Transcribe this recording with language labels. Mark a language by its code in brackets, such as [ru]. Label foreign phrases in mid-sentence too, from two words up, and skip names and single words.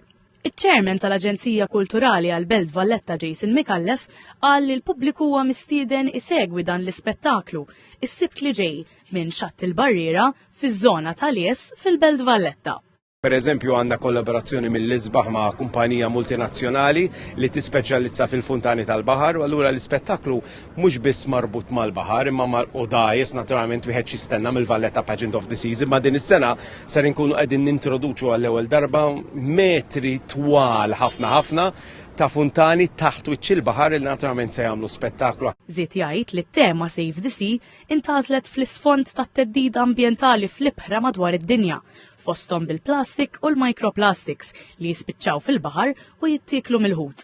[mt] Iċ-Chairman tal-Aġenzija Kulturali għall-Belt Valletta Jason Mikallef qal li l-pubbliku huwa mistieden isegwi dan l-ispettaklu is-sibt li ġej minn Xatt il-Barriera fiż-żona tal-Ies fil-Belt Valletta. Pereżempju għandna kollaborazzjoni mill-Isbaħ ma' kumpanija multinazzjonali li tispeċjalizza fil-funtani tal-baħar u allura l-ispettaklu mhux biss marbut mal-baħar imma u dajjes naturalment wieħed jistenna mill-Valletta Pageant of the Seas imma din is-sena ser inkunu qegħdin nintroduċu għall-ewwel darba metri twal ħafna ta' funtani taħt wiċċ il-baħar li naturalment se jagħmlu spettaklu. Żied jgħid li t-tema Save the Sea intażlet fl-isfond tat-teddida ambjentali fl-ibħra madwar id-dinja, fosthom bil-plastik u l-microplastics li jispiċċaw fil-baħar u jittieklu mill-ħut.